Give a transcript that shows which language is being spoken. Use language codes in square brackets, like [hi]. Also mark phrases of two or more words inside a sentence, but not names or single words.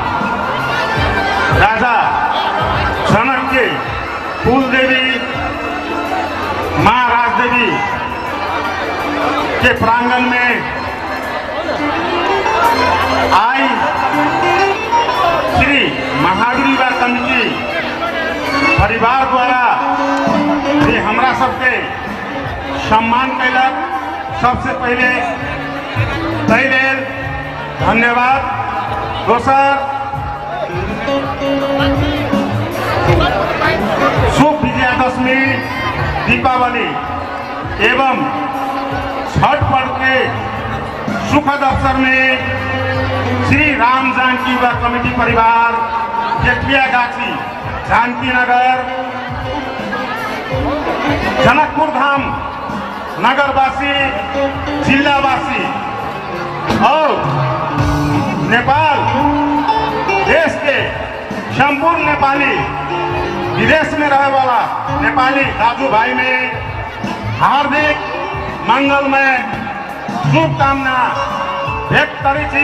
[mai] राजा जनक के कुल देवी माँ राजदेवी के प्रांगण में आई श्री महावीर युवा कमिटी परिवार द्वारा ये हमरा सबके सम्मान कैलक। सबसे पहले तय लेल धन्यवाद। दोसर शुभ विजयादशमी दीपावली एवं छठ पर्व के सुखद अवसर में श्री राम जानकी युवा कमिटी परिवार जेठिया गाछी जानकी नगर जनकपुर धाम नगरवासी जिलावासी और नेपाल देश के संपूर्ण नेपाली विदेश में रहे वाला नेपाली दाजू भाई में हार्दिक मंगलमय शुभकामना व्यक्त करी छी।